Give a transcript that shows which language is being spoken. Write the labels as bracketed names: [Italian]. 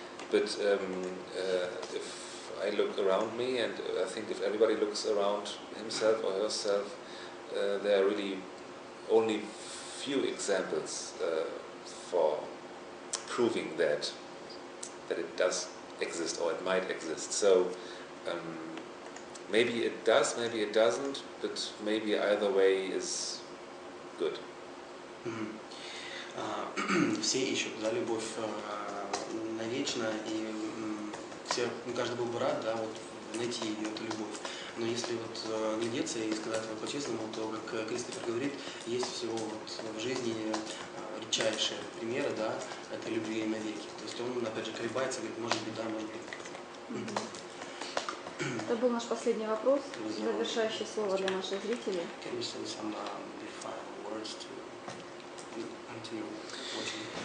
[English] But if I look around me, and I think if everybody looks around himself or herself, there are really only few examples for proving that it does exist or it might exist. So maybe it does, maybe it doesn't, but maybe either way is good. [Russian] Все ищут, да, любовь навечно, и каждый был бы рад, да, вот найти ее, эту любовь. Но если вот глядеться и сказать вот по-честному, то, как Кристофер говорит, есть всего вот в жизни редчайшие примеры, да, этой любви навеки. То есть он, опять же, колебается, говорит, может быть, да, может быть. Это был наш последний вопрос, завершающее слово для наших зрителей. [English] Can you say some final words to continue watching?